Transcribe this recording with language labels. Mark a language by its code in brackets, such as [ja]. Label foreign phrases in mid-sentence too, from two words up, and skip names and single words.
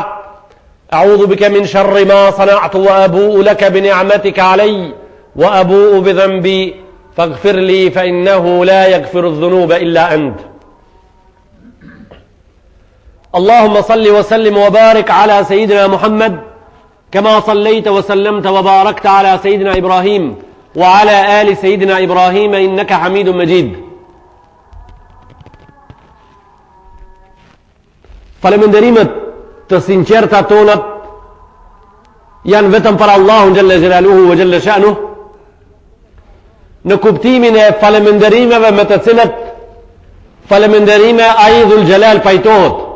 [ar] أعوذ بك من شر ما صنعت وأبوء لك بنعمتك علي وأبوء بذنبي فاغفر لي فإنه لا يغفر الذنوب إلا أنت. اللهم صل وسلم وبارك على سيدنا محمد كما صليت وسلمت وباركت على سيدنا إبراهيم وعلى آل سيدنا إبراهيم إنك حميد مجيد. [sq] Falënderimet të sinqerta tonat janë vetëm për Allahun [ar] جل جلاله وجل شأنه, [sq] në kuptimin e falënderimeve me të cilat falënderime ai [ar] ذو الجلال [sq] pajtohet.